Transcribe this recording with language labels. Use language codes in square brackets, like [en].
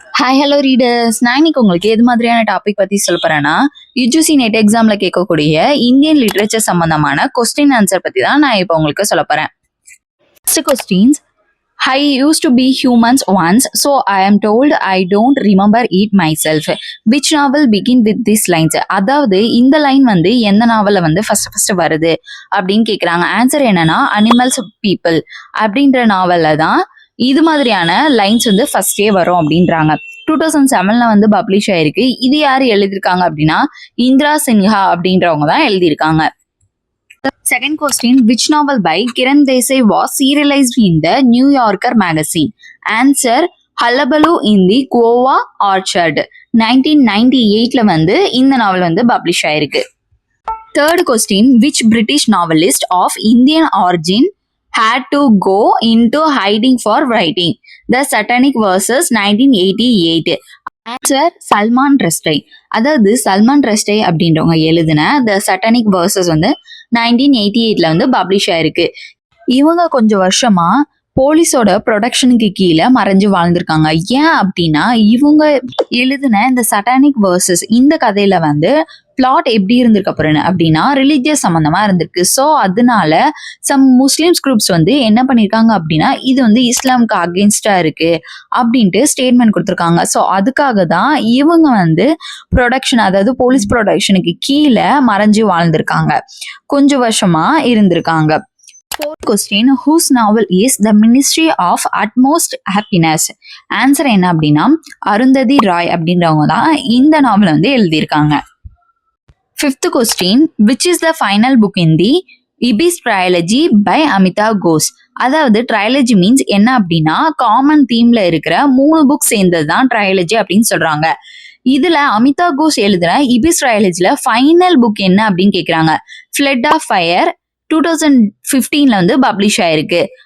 [ta] Hi hello readers, நான் இன்னைக்கு உங்களுக்கு எது மாதிரியான டாபிக் பற்றி சொல்ல போகிறேன்னா, யூஜிசி நெட் எக்ஸாமில் கேட்கக்கூடிய இந்தியன் லிட்ரேச்சர் சம்மந்தமான கொஸ்டின் ஆன்சர் பற்றி தான் நான் இப்போ உங்களுக்கு சொல்ல போகிறேன். First questions. [en] I used to be humans once, so I am told I don't remember it myself. Which novel begin with these lines? [ta] அதாவது இந்த லைன் வந்து எந்த நாவலில் வந்து ஃபர்ஸ்ட் வருது அப்படின்னு கேட்குறாங்க. ஆன்சர் என்னன்னா அனிமல்ஸ் பீப்புள் அப்படின்ற நாவலில் தான் இது மாதிரியான லைன்ஸ் வந்து ஃபர்ஸ்டே வரும் அப்படின்றாங்க. 2007 வந்து பப்ளிஷ் ஆயிருக்கு. இது யாரு எழுதியிருக்காங்க அப்படின்னா இந்திரா சின்ஹா அப்படின்றவங்க தான் எழுதியிருக்காங்க. [en] Second question, which novel by Kiran Desai was serialized in the New Yorker magazine? Answer, Hullabaloo in the Guava Orchard. [ta] 1998 வந்து இந்த நாவல் வந்து பப்ளிஷ் ஆயிருக்கு. [en] Third question, which British novelist of Indian origin had to go into hiding for writing The Satanic Verses 1988? [ta] Answer, Salman ரஷ்டி. அதாவது சல்மான் ரஷ்டி அப்படின்றவங்க எழுதின த satanic versus வந்து 1988 வந்து publish ஆயிருக்கு. இவங்க கொஞ்சம் வருஷமா போலீஸோட ப்ரொடக்ஷனுக்கு கீழே மறைஞ்சு வாழ்ந்திருக்காங்க. ஏன் அப்படின்னா இவங்க எழுதின இந்த சட்டானிக் வேர்சஸ் இந்த கதையில வந்து பிளாட் எப்படி இருந்திருக்க போறேன்னு அப்படின்னா ரிலீஜியஸ் சம்மந்தமா இருந்திருக்கு. ஸோ அதனால சம் முஸ்லிம்ஸ் குரூப்ஸ் வந்து என்ன பண்ணியிருக்காங்க அப்படின்னா இது வந்து இஸ்லாமுக்கு அகெயின்ஸ்டா இருக்கு அப்படின்ட்டு ஸ்டேட்மெண்ட் கொடுத்துருக்காங்க. ஸோ அதுக்காக தான் இவங்க வந்து ப்ரொடக்ஷன், அதாவது போலீஸ் ப்ரொடக்ஷனுக்கு கீழே மறைஞ்சு வாழ்ந்திருக்காங்க, கொஞ்சம் வருஷமா இருந்திருக்காங்க. [en] Fourth question, whose novel is The Ministry of Utmost Happiness? [ta] Answer என்ன அப்படின்னா அருந்ததி ராய் அப்படின்றவங்க தான் இந்த நாவலை வந்து எழுதியிருக்காங்க. [en] Fifth question, which is the final book in the Ibis Trilogy by Amitav Ghosh? [ta] அதாவது ட்ரைலஜி மீன்ஸ் என்ன அப்படின்னா காமன் தீம்ல இருக்கிற 3 புக் சேர்ந்தது தான் ட்ரைலஜி அப்படின்னு சொல்றாங்க. இதுல அமிதாவ் கோஷ் எழுதுற இபிஸ் ட்ரைலஜில ஃபைனல் புக் என்ன அப்படின்னு கேக்குறாங்க. ஃபிளட் ஆஃப் ஃபயர் 2015 வந்து பப்ளிஷ் ஆயிருக்கு.